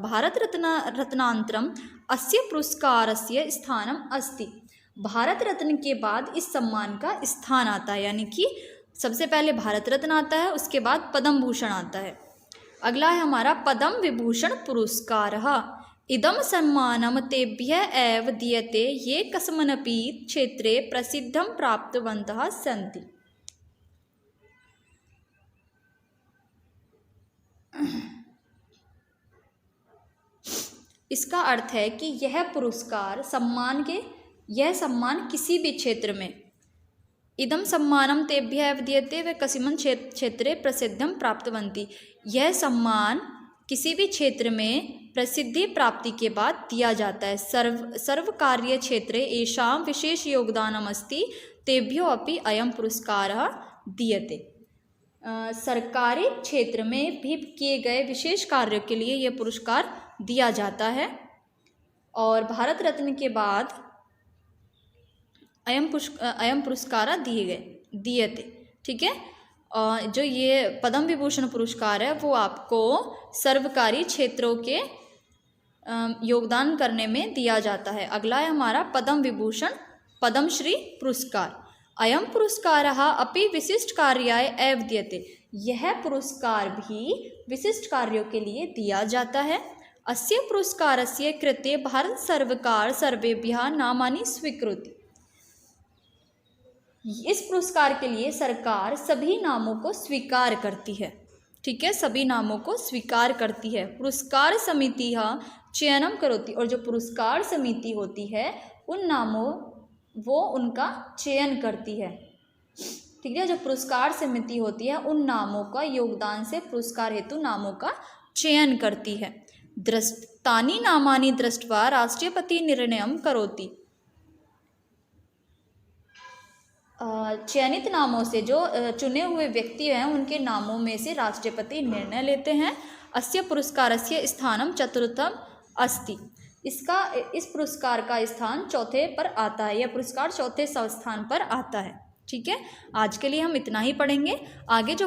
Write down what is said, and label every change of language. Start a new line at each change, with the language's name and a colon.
Sanskrit: भारत रत्नांतरम अस्य पुरस्कारस्य स्थानम अस्ति।
Hindi: भारत रत्न के बाद इस सम्मान का स्थान आता है, यानी कि सबसे पहले भारत रत्न आता है, उसके बाद पद्म भूषण आता है। अगला है हमारा पद्म विभूषण पुरस्कार।
Sanskrit: इदं सम्मानं तेभ्यः एव दीयते ये कस्मिन्नपि क्षेत्रे प्रसिद्धिं प्राप्तवन्तः सन्ति।
Hindi: इसका अर्थ है कि यह पुरस्कार यह सम्मान किसी भी क्षेत्र में,
Sanskrit: इदं सम्मानं तेभ्यः एव दीयते वे कस्मिन् क्षेत्रे प्रसिद्धिं प्राप्तवन्ति।
Hindi: यह सम्मान किसी भी क्षेत्र में प्रसिद्धि प्राप्ति के बाद दिया जाता है।
Sanskrit: सर्वकार्य क्षेत्रे येषां विशेष योगदानम् अस्ति तेभ्यो अपि अयं पुरस्कारः दीयते।
Hindi: सरकारी क्षेत्र में भी किए गए विशेष कार्यों के लिए यह पुरस्कार दिया जाता है। और भारत रत्न के बाद
Sanskrit: अयम पुरस्कार दीयते।
Hindi: ठीक है, जो ये पद्म विभूषण पुरस्कार है वो आपको सर्वकारी क्षेत्रों के योगदान करने में दिया जाता है। अगला है हमारा पद्म विभूषण पद्मश्री पुरस्कार।
Sanskrit: अयम पुरस्कारः अपि विशिष्ट कार्याय एव दीयते।
Hindi: यह पुरस्कार भी विशिष्ट कार्यों के लिए दिया जाता है।
Sanskrit: अस्य पुरस्कारस्य कृते भारत सर्वकार सर्वेभ्यः नामानि स्वीकरोति।
Hindi: इस पुरस्कार के लिए सरकार सभी नामों को स्वीकार करती है। ठीक है, सभी नामों को स्वीकार करती है।
Sanskrit: पुरस्कार समिति चयनम करोति।
Hindi: और जो पुरस्कार समिति होती है उन नामों वो उनका चयन करती है। ठीक है, जो पुरस्कार समिति होती है उन नामों का योगदान से पुरस्कार हेतु नामों का चयन करती है।
Sanskrit: तानि नामानि दृष्ट्वा राष्ट्रपति निर्णयं करोति।
Hindi: चयनित नामों से जो चुने हुए व्यक्ति हैं उनके नामों में से राष्ट्रपति निर्णय लेते हैं।
Sanskrit: अस्य पुरस्कारस्य स्थानम चतुर्थम अस्ति।
Hindi: इस पुरस्कार का स्थान चौथे पर आता है। यह पुरस्कार चौथे स्थान पर आता है। ठीक है, आज के लिए हम इतना ही पढ़ेंगे। आगे जो